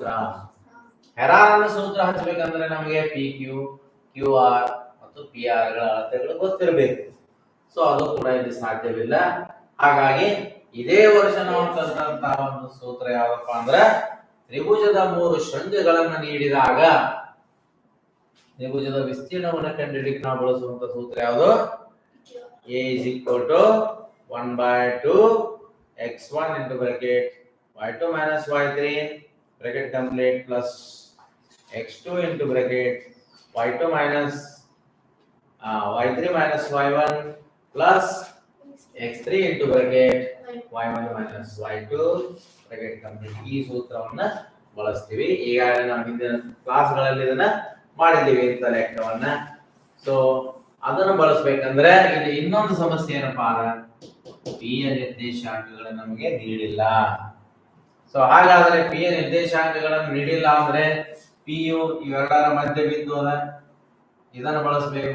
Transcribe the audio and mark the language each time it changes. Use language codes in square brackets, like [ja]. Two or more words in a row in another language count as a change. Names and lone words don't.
[kn] ಹೆರಾನನ ಸೂತ್ರ ಹಚ್ಚಬೇಕಂದ್ರೆ ನಮಗೆ PQ, QR ಮತ್ತು PR ಗಳ ಅಳತೆಗಳು ಗೊತ್ತಿರಬೇಕು. ಸೊ ಅದು ಕೂಡ ಇಲ್ಲಿ ಸಾಧ್ಯವಿಲ್ಲ. ಹಾಗಾಗಿ ಇದೇ ವರ್ಷ ನಾವು ಕಲಿತಂತಹ ಒಂದು ಸೂತ್ರ ಯಾವ್ದಪ್ಪ ಅಂದ್ರೆ, ತ್ರಿಭುಜದ 3 ಶೃಂಗಗಳನ್ನ ನೀಡಿದಾಗ ತ್ರಿಭುಜದ ವಿಸ್ತೀರ್ಣವನ್ನು ಕಂಡುಹಿಡಿಯಲಿಕ್ಕೆ ನಾವು ಬಳಸುವಂತ ಸೂತ್ರ ಯಾವುದು? [en] A is equal to 1/2 x1 into bracket y2 minus y3 bracket complete plus x2 into bracket y2 minus y3 minus y1 plus x3 into bracket y1 minus y2 bracket complete. [kn] ಈ ಸೂತ್ರವನ್ನ ಬಳಸ್ತೀವಿ. ಈಗಾಗಲೇ ನಾವು ಹಿಂದಿನ ಕ್ಲಾಸ್ಗಳಲ್ಲಿ ಇದನ್ನ ಮಾಡಿದ್ದೀವಿ ಇಂಥ ಲೆಕ್ಕವನ್ನ. ಸೊ ಅದನ್ನು ಬಳಸಬೇಕಂದ್ರೆ ಇಲ್ಲಿ ಇನ್ನೊಂದು ಸಮಸ್ಯೆ ಏನಪ್ಪಾ ಅಂದ್ರೆ, P ಯ ನಿರ್ದೇಶಾಂಕಗಳು ನಮಗೆ ನೀಡಿಲ್ಲ. ಸೊ ಹಾಗಾದ್ರೆ P ಯ ನಿರ್ದೇಶಾಂಕಗಳನ್ನು ನೀಡಿಲ್ಲ ಅಂದ್ರೆ P ಯು ಇವೆರಡರ ಮಧ್ಯಬಿಂದು ಅದ, ಇದನ್ನು ಬಳಸಬೇಕು.